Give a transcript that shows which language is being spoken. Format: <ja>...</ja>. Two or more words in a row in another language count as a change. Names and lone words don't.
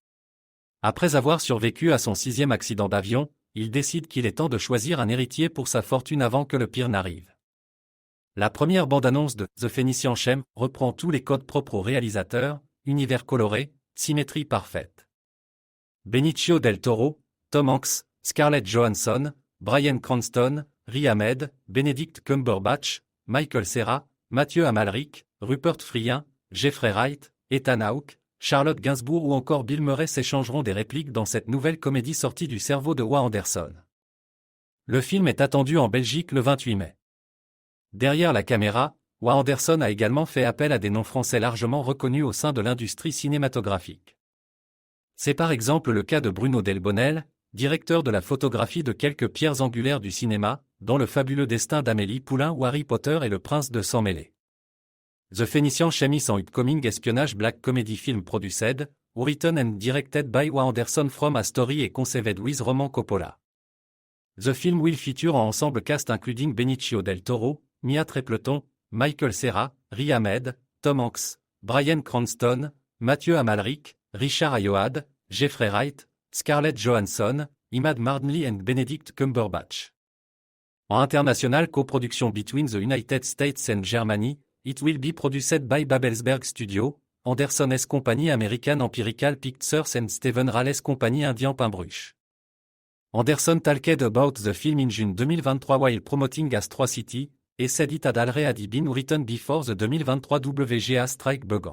<fr>Après avoir survécu à son 6e accident d'avion, il décide qu'il est temps de choisir un héritier pour sa fortune avant que le pire n'arrive. La première bande-annonce de The Phénician Shem reprend tous les codes propres au réalisateur, univers coloré, symétrie parfaite. Benicio del Toro, Tom Hanks, Scarlett Johansson, Bryan Cranston, Riz Ahmed, Benedict Cumberbatch, Michael Cera, Mathieu Amalric, Rupert Friend, Jeffrey Wright, Ethan Hawke, Charlotte Gainsbourg ou encore Bill Murray s'échangeront des répliques dans cette nouvelle comédie sortie du cerveau de Wes Anderson. Le film est attendu en Belgique le 28 mai. Derrière la caméra, Wes Anderson a également fait appel à des noms français largement reconnus au sein de l'industrie cinématographique. C'est par exemple le cas de Bruno Delbonnel, directeur de la photographie de quelques pierres angulaires du cinéma, dont Le fabuleux destin d'Amélie Poulain ou Harry Potter et le prince de sang mêlé.</fr> <en>The Phénician Shem is an upcoming espionage black comedy film produced, written and directed by Wes Anderson from a story and conceived with Roman Coppola. The film will feature an ensemble cast including Benicio del Toro, Mia Trepleton, Michael Cera, Riz Ahmed, Tom Hanks, Bryan Cranston, Mathieu Amalric, Richard Ayoade, Jeffrey Wright, Scarlett Johansson, Imad Mardnli and Benedict Cumberbatch. En international coproduction between the United States and Germany, it will be produced by Babelsberg Studio, Anderson's Company American Empirical Pictures and Steven Ralles Company Indian Pimbruch. Anderson talked about the film in June 2023 while promoting Astro City, et said it had already been written before the 2023 WGA strike began.</en>